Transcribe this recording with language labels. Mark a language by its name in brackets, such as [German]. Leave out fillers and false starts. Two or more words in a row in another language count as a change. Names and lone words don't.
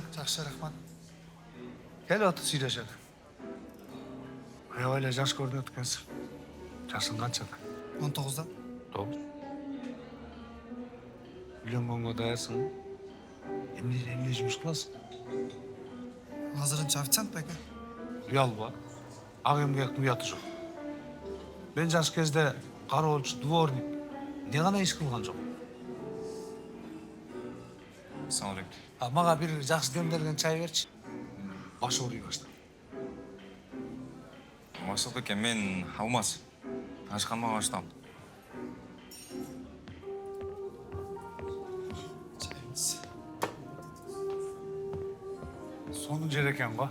[Kyrgyz] Жақсы, рахмат. Кел отыр сүйлөшөлү. Аябай эле жаш көрүнөт экенсиң. Жашың канчада? 19-да. 9. Үйлөнгөнгө даярсың? Эмне жумуш кыласың? Азырынча официант беке. Уялба. Ак эмгектин уяты жок. Мен жаш кезде кароолчу, дворник, эмне гана иш кылган жок. [Arabic] السلام عليكم. [Kyrgyz] Мага бир жакшы демделген чай берчи. Баш ооруй баштады. Максат эке, мен Алмаз. Ашханага баштам. Çayımız. Сонун жер экен го.